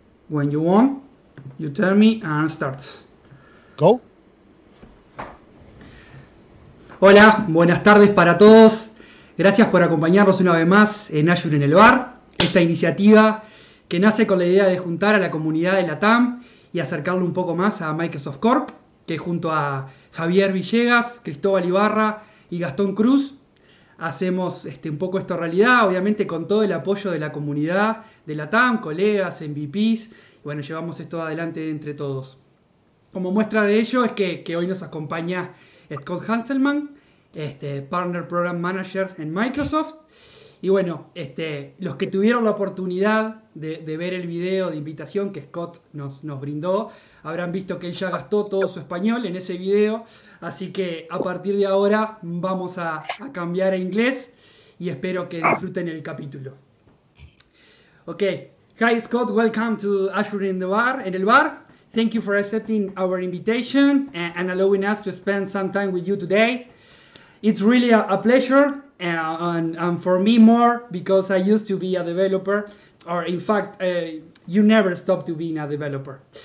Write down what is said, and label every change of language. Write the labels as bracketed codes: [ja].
[en] When you want, you tell me and start. Go. [es] Hola, buenas tardes para todos. Gracias por acompañarnos una vez más en Azure en el Bar. Esta iniciativa que nace con la idea de juntar a la comunidad de la TAM y acercarlo un poco más a Microsoft Corp, que junto a Javier Villegas, Cristobal Ibarra y Gaston Cruz hacemos un poco esto realidad, obviamente con todo el apoyo de la comunidad de la TAM, colegas, MVPs, y bueno, llevamos esto adelante entre todos. Como muestra de ello es que hoy nos acompaña Scott Hanselman, Partner Program Manager en Microsoft. Y bueno, los que tuvieron la oportunidad de ver el video de invitación que Scott nos brindó, habrán visto que él ya gastó todo su español en ese video. Así que a partir de ahora vamos a cambiar a inglés y espero que disfruten el capítulo. [en] Okay. Hi Scott, welcome to Azure in el Bar. Thank you for accepting our invitation and allowing us to spend some time with you today. It's really a pleasure, and for me more, because I used to be a developer, or in fact, you never stop to being a developer.